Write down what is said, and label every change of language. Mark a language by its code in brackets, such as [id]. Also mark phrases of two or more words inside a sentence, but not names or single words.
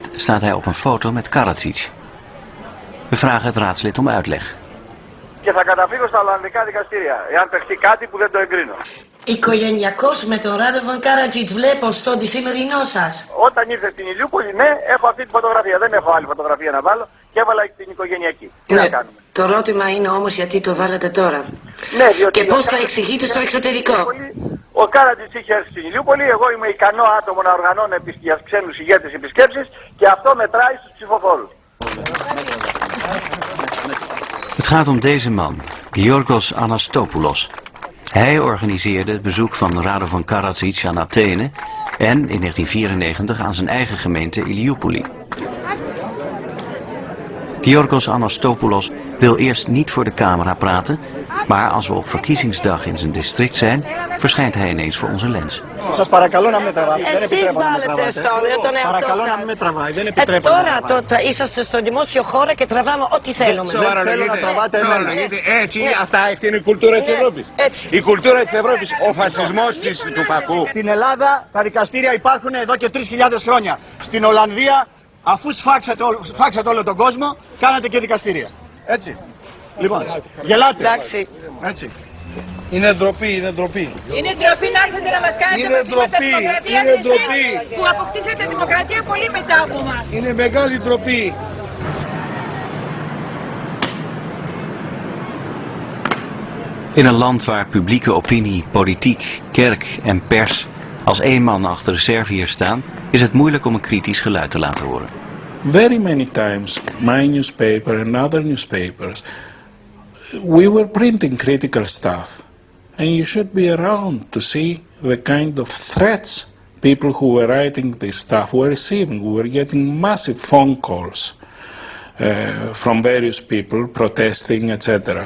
[nl] staat hij op een foto met Karadzic. We vragen het raadslid om uitleg. [el] Και θα καταφύγω στα Ολλανδικά δικαστήρια, εάν παιχτεί κάτι που δεν το εγκρίνω. Οικογενειακός με τον Ράδοβαν Κάρατζιτς βλέπω στο σημερινό σας. Όταν ήρθε στην Ηλιούπολη, ναι, έχω αυτή τη φωτογραφία. Δεν έχω άλλη φωτογραφία να βάλω και έβαλα την οικογενειακή. Τι να κάνουμε. Το ερώτημα είναι όμως γιατί το βάλετε τώρα. Ναι, διότι και πώς το εξηγείτε στο εξωτερικό. Ο Κάρατζιτς είχε έρθει στην Ηλιούπολη, εγώ είμαι ικανό άτομο να οργανώνω για ξένους ηγέτες επισκέψεις και αυτό μετράει στους ψηφοφόρους. [nl] Het gaat om deze man, Giorgos Anastopoulos. Hij organiseerde het bezoek van Radovan Karadzic aan Athene en in 1994 aan zijn eigen gemeente Ilioupoli. Giorgos Anastopoulos wil eerst niet voor de camera praten, maar als we op verkiezingsdag in zijn district zijn, verschijnt hij ineens voor onze lens. [el] Σας παρακαλώ να με τραβάτε. Δεν επιτρέπω να με τραβάτε. Παρακαλώ να μην με τραβάει. Δεν επιτρέπω να με τραβάτε. Τώρα είσαστε στο δημόσιο χώρο και τραβάμε ό,τι θέλουμε. Δεν θέλω να τραβάτε εμένα. Έτσι, αυτά είναι η κουλτούρα της Ευρώπης. Έτσι. Η κουλτούρα της Ευρώπης, ο φασισμός του παππού. Στην Ελλάδα τα δικαστήρια υπάρχουν εδώ και 3.000 χρόνια. Στην Ολλανδία, αφού σφάξατε όλο τον κόσμο, κάνατε και δικαστήρια. Έτσι. Λοιπόν, γελάτε. Εντάξει. Έτσι. Είναι ντροπή, είναι ντροπή. Είναι ντροπή να έρθετε να μας κάνετε Είναι ντροπή, είναι ντροπή. Που αποκτήσατε δημοκρατία πολύ μετά από εμάς. Είναι μεγάλη ντροπή. [nl] In een land waar publieke opinie, politiek, kerk en pers als één man achter de Serviërs staan, is het moeilijk om een kritisch geluid te laten horen. [en] Very many times, my newspaper and other newspapers, we were printing critical stuff. And you should be around to see the kind of threats people who were writing this stuff were receiving. We were getting massive phone calls from various people protesting, etc.